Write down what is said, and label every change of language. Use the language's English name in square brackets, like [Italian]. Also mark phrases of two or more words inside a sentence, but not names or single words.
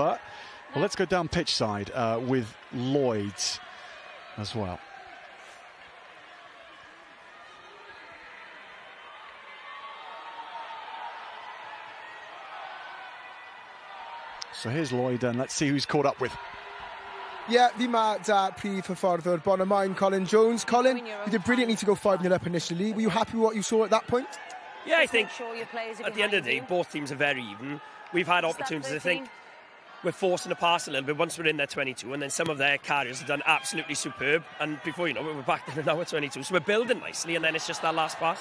[English] Well, let's go down pitch side with Lloyd as well. So here's Lloyd, and let's see who's caught up with. Yeah, [Welsh] fi ma da prif hyfforddwr Bonymaen, Colin Jones. [English] Colin, you did brilliantly to go 5-0 up initially. Were you happy with what you saw at that point? Yeah, I think at the end of the day, both teams are very even. We've had opportunities, I think. We're forcing the pass a little bit once we're in their 22, and then some of their carriers have done absolutely superb. And before you know it, we're back to now at 22. So we're building nicely, and then it's just that last pass.